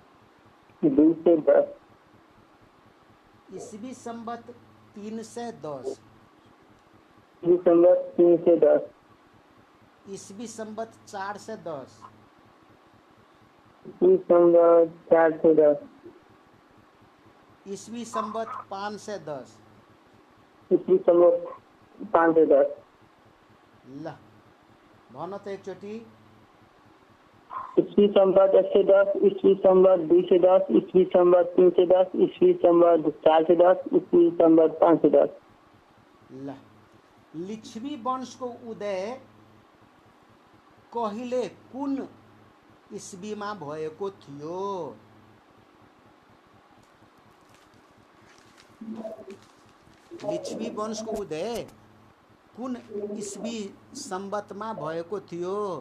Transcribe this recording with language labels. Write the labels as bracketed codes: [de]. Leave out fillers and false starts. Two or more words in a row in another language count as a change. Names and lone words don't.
[ne] ईस्वी संवत 310 ईस्वी संवत 410 ईस्वी संवत 510 ल भन त एकचोटि। ईस्वी संवत 110, ईस्वी संवत 210, ईस्वी संवत 310, ईस्वी संवत 410, ईस्वी संवत 510। ल लिच्छवी वंशको उदय कहिले कुन इस्वीमा भएको थियो? लिच्छवी वंशको उदय कुन इस्वी सम्बतमा भएको थियो?